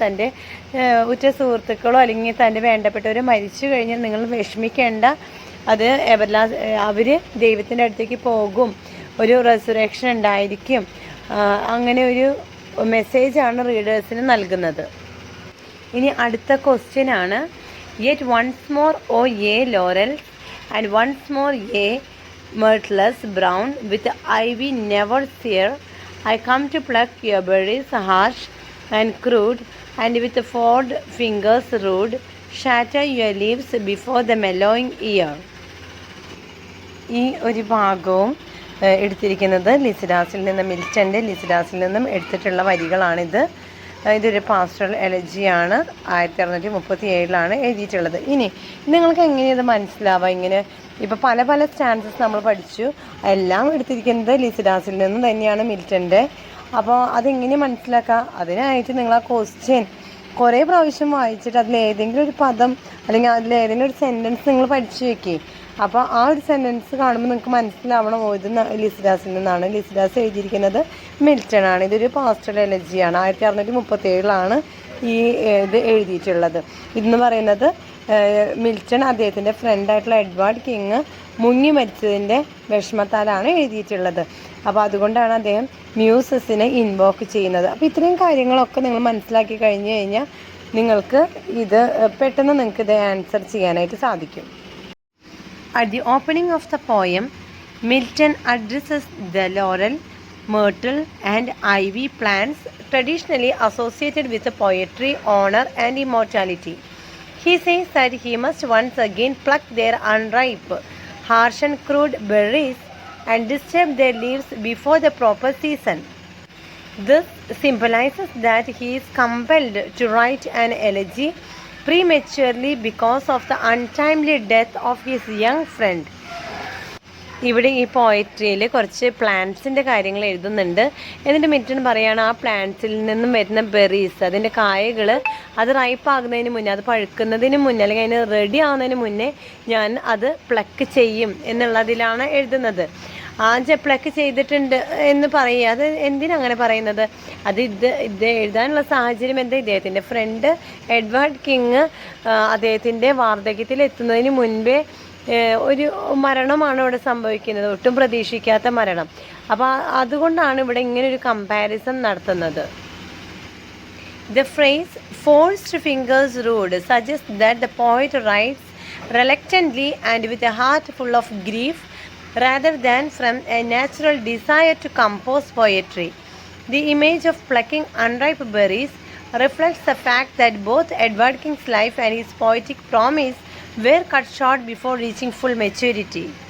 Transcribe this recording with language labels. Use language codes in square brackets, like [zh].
[ml] തൻ്റെ ഉറ്റ സുഹൃത്തുക്കളോ അല്ലെങ്കിൽ തൻ്റെ വേണ്ടപ്പെട്ടവരോ മരിച്ചു കഴിഞ്ഞാൽ നിങ്ങൾ വിഷമിക്കേണ്ട, അത് അവർ ദൈവത്തിൻ്റെ അടുത്തേക്ക് പോകും, ഒരു റെസുറേക്ഷൻ ഉണ്ടായിരിക്കും, അങ്ങനെ ഒരു മെസ്സേജാണ് റീഡേഴ്സിന് നൽകുന്നത്. ഇനി അടുത്ത ക്വസ്റ്റ്യൻ ആണ്, [en] Yet once more O ye laurels and once more ye myrtless brown with ivy never sere, I come to pluck your berries harsh and crude, and with forward fingers rude shatter your leaves before the mellowing ear. [ml] ഈ ഒരു ഭാഗവും എടുത്തിരിക്കുന്നത് ലിസിഡാസിൽ നിന്ന്, മിൽട്ടൻ്റെ ലിസിഡാസിൽ നിന്നും എടുത്തിട്ടുള്ള വരികളാണിത്. ഇതൊരു pastoral എലജിയാണ്. 1637 എഴുതിയിട്ടുള്ളത്. ഇനി നിങ്ങൾക്ക് എങ്ങനെയത് ഇത് മനസ്സിലാവുക? ഇങ്ങനെ ഇപ്പോൾ പല പല സ്റ്റാൻസസ് നമ്മൾ പഠിച്ചു, എല്ലാം എടുത്തിരിക്കുന്നത് ലിസിഡാസിൽ നിന്നും തന്നെയാണ്, മിൽട്ടൻ്റെ. അപ്പോൾ അതെങ്ങനെ മനസ്സിലാക്കുക? അതിനായിട്ട് നിങ്ങൾ ആ ക്വസ്റ്റ്യൻ കുറേ പ്രാവശ്യം വായിച്ചിട്ട് അതിലേതെങ്കിലും ഒരു പദം അല്ലെങ്കിൽ അതിലേതെങ്കിലും ഒരു സെൻറ്റൻസ് നിങ്ങൾ പഠിച്ചു വയ്ക്കുക. അപ്പോൾ ആ ഒരു സെൻറ്റൻസ് കാണുമ്പോൾ നിങ്ങൾക്ക് മനസ്സിലാവണം, ഇത് ലിസിഡാസിൽ നിന്നാണ്. ലിസിഡാസ് എഴുതിയിരിക്കുന്നത് മിൽട്ടൺ ആണ്. ഇതൊരു പാസ്റ്ററൽ എലജിയാണ്. 1637 ഈ ഇത് എഴുതിയിട്ടുള്ളത്. ഇതെന്ന് പറയുന്നത് മിൽട്ടൺ അദ്ദേഹത്തിൻ്റെ ഫ്രണ്ടായിട്ടുള്ള എഡ്വാർഡ് കിങ് മുങ്ങി മരിച്ചതിൻ്റെ വിഷമത്താലാണ് എഴുതിയിട്ടുള്ളത്. അപ്പോൾ അതുകൊണ്ടാണ് അദ്ദേഹം മ്യൂസസിനെ ഇൻവോക്ക് ചെയ്യുന്നത്. അപ്പോൾ ഇത്രയും കാര്യങ്ങളൊക്കെ നിങ്ങൾ മനസ്സിലാക്കി കഴിഞ്ഞ് കഴിഞ്ഞാൽ നിങ്ങൾക്ക് ഇത് പെട്ടെന്ന് നിങ്ങൾക്ക് ഇത് ആൻസർ ചെയ്യാനായിട്ട് സാധിക്കും. [en] At the opening of the poem, Milton addresses the laurel, myrtle and ivy plants traditionally associated with poetry, honor and immortality. He says that he must once again pluck their unripe, harsh and crude berries and disturb their leaves before the proper season. This symbolizes that he is compelled to write an elegy prematurely because of the untimely death of his young friend. [ml] ഇവിടെ ഈ പോയട്രിയിൽ കുറച്ച് പ്ലാന്റ്സിൻ്റെ കാര്യങ്ങൾ എഴുതുന്നുണ്ട്. എന്നിട്ട് Milton പറയുകയാണ്, ആ പ്ലാന്റ്സിൽ നിന്നും വരുന്ന ബെറീസ്, അതിൻ്റെ കായകൾ അത് റൈപ്പാകുന്നതിന് മുന്നേ, അത് പഴുക്കുന്നതിന് മുന്നേ അല്ലെങ്കിൽ അതിന് റെഡി ആവുന്നതിന് മുന്നേ ഞാൻ അത് പ്ലക്ക് ചെയ്യും എന്നുള്ളതിലാണ് എഴുതുന്നത്. പ്ലക്ക് ചെയ്തിട്ടുണ്ട് എന്ന് പറയുക, അത് എന്തിനങ്ങനെ പറയുന്നത്? അത് ഇത് എഴുതാനുള്ള സാഹചര്യം എന്താ? ഇദ്ദേഹത്തിൻ്റെ ഫ്രണ്ട് എഡ്വാർഡ് കിങ് അദ്ദേഹത്തിൻ്റെ വാർദ്ധക്യത്തിൽ എത്തുന്നതിന് മുൻപേ ഒരു മരണമാണ് ഇവിടെ സംഭവിക്കുന്നത്, ഒട്ടും പ്രതീക്ഷിക്കാത്ത മരണം. അപ്പോൾ അതുകൊണ്ടാണ് ഇവിടെ ഇങ്ങനൊരു കമ്പാരിസൺ നടത്തുന്നത്. [en] The phrase forced fingers ruled suggests that the poet writes reluctantly and with a heart full of grief rather than from a natural desire to compose poetry. The image of plucking unripe berries reflects the fact that both Edward King's life and his poetic promise were cut short before reaching full maturity.